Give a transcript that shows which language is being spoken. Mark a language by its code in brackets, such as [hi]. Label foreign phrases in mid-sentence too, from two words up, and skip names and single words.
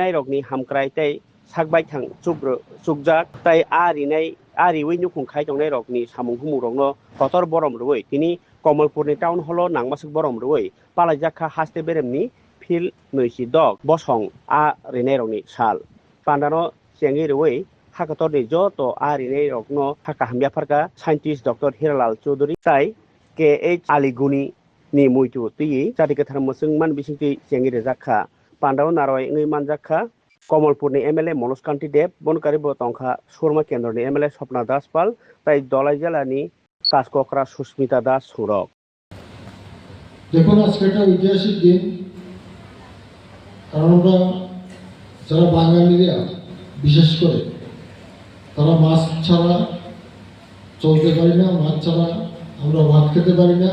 [trp] रगनि हामक्राय तै सागबाय थां चुब्र चुकजाक तै आरिने आरिवै नुखुंखाय दंनाय रगनि सामुं हुमु रग्न हतर बरम रुवै तिनि कमलपुरनि टाउन हल नांमासुक बरम रुवै पालायजाखा हास्ते बेरेमनि फिल नैसि दग बसं आरिने रगनि साल पान्डानो सेंगि रुवै हाकातरनि जत आरिने रग्न हाका हामयाफारगा साइन्टिस्ट डक्टर हिरालाल चौधरी साइ के.एच. आलिगुनी नि मुइतु तुई जाति गोथार मोसोंमान बिसिंति सेंगि रेजाखा पान्डाव नारय ngै मानजाखा कमलपुरनि एमएलए मनोज कान्ति देव बनकारि बतंखा सुरमा केन्द्रनि एमएलए स्वप्ना दास पाल ताई दलाई জেলাनि कासकक्रा सुस्मिता दास सुरक। [bn] দেখুন আজকে একটা ঐতিহাসিক দিন, কারণ আমরা যারা বাঙালিরা বিশেষ করে তারা মাছ ছাড়া চলতে পারি না, মাছ ছাড়া আমরা ভাত খেতে পারি না।